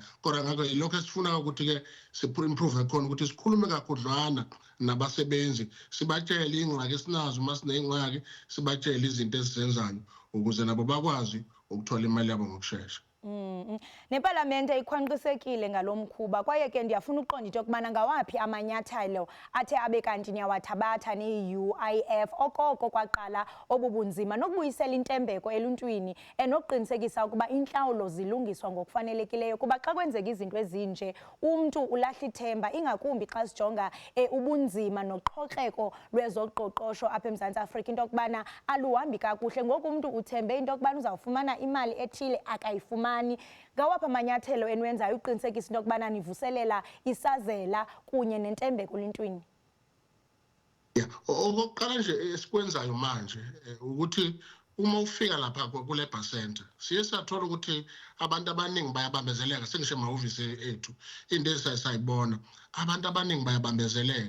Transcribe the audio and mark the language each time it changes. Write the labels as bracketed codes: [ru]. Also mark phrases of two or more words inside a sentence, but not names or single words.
[zu] Kodwa ngakho lokho esifuna ukuthi ke si-improve khona ukuthi sikhulume kakhudlwana nabasebenzi sibatshele ingxaki esinazo uma sinengxaki sibatshele izinto esizenzayo ukuze nabo bakwazi ukuthola imali yabo ngokusheshsha. [xh] Nepalamente ikhwanqisekile ngalomkhuba kwaye ke ndiyafuna uqonda into yokubana ngawaphi amanyathelo athe abe kanti niyawathabatha ne-UIF okoko kwaqala obubunzima nokubuyisela intembeko eluntwini nokuqinisekisa ukuba intlawulo zilungiswa ngokufanelekileyo kuba xa kwenzeka izinto ezinje umntu ulahla ithemba ingakumbi xa sijonga ubunzima noqhokreko lwezoqoqosho apha eMzantsi Afrika into yokubana aluhambi kakuhle ngoku umntu uthembe into yokubana uzawufumana imali ethile akayifumani. Ngawaphi amanyathelo enwenzayo uqinisekisa into yokubana nivuselela isazela kunye nentembeko lentwini? [zu] Okokuqala nje esikwenzayo manje ukuthi uma ufika lapha kule-Labour Center siye sathola ukuthi abantu abaningi bayabambezeleka sengisho emahhovisi ethu into esayibona abantu abaningi bayabambezeleka.